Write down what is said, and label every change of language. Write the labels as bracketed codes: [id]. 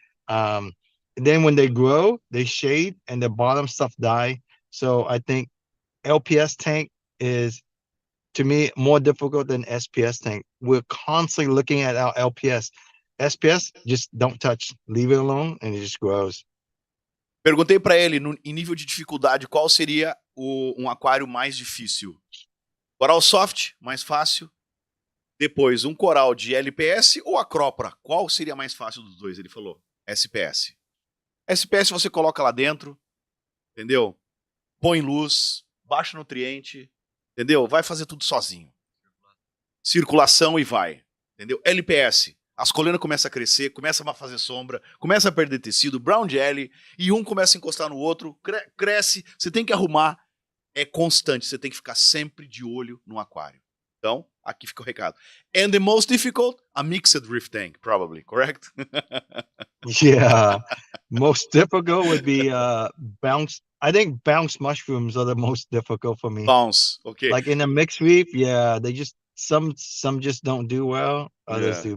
[en] And then when they grow, they shade and the bottom stuff die. So I think LPS tank is to me, more difficult than SPS tank. We're constantly looking at our LPS. SPS, just don't touch, leave it alone, and it just grows. [pt] Perguntei para ele, em nível de dificuldade, qual seria um aquário mais difícil? Coral soft, mais fácil. Depois, um coral de LPS ou Acropora? Qual seria mais fácil dos dois? Ele falou, SPS. SPS você coloca lá dentro, entendeu? Põe luz, baixa nutriente, entendeu? Vai fazer tudo sozinho. Circulação e vai, entendeu? LPS, as colinas começam a crescer, começam a fazer sombra, começa a perder tecido, brown jelly, e um começa a encostar no outro, cresce, você tem que arrumar, é constante, você tem que ficar sempre de olho no aquário. Então, aqui fica o recado. [en] And the most difficult, a mixed reef tank, probably, correct? Yeah, most difficult would be bounce. I think bounce mushrooms are the most difficult for me. Bounce, okay. Like in a mixed reef, yeah, they just some just don't do well. Others do.